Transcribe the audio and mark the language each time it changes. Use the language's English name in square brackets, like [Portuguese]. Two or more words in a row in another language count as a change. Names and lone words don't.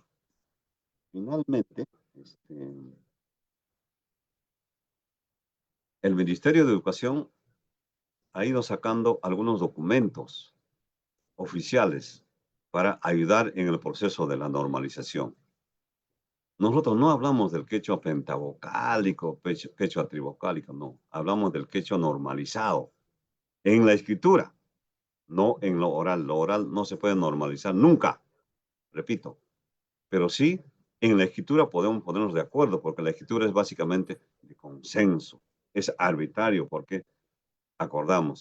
[Spanish] Finalmente, el Ministerio de Educación ha ido sacando algunos documentos oficiales para ayudar en el proceso de la normalización. Nosotros no hablamos del quechua pentavocálico, quechua trivocálico, no. Hablamos del quechua normalizado en la escritura, no en lo oral. Lo oral no se puede normalizar nunca, repito. Pero sí, en la escritura podemos ponernos de acuerdo, porque la escritura es básicamente de consenso, es arbitrario, porque acordamos.